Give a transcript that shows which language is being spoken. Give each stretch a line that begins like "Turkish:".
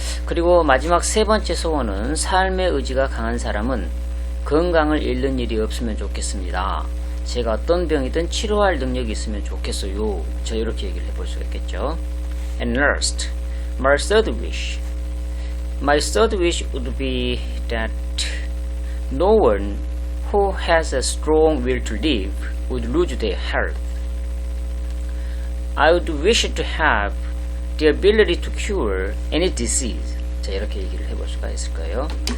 Korean: 그리고 마지막 세 번째 소원은 삶의 의지가 강한 사람은 건강을 잃는 일이 없으면 좋겠습니다. 제가 어떤 병이든 치료할 능력이 있으면 좋겠어요. 저 이렇게 얘기를 해볼 수가 있겠죠.
English: And last, my third wish would be that no one who has a strong will to live would lose their health. I would wish to have the ability to cure any disease.
Korean: 자, 이렇게 얘기를 해볼 수가 있을 거예요.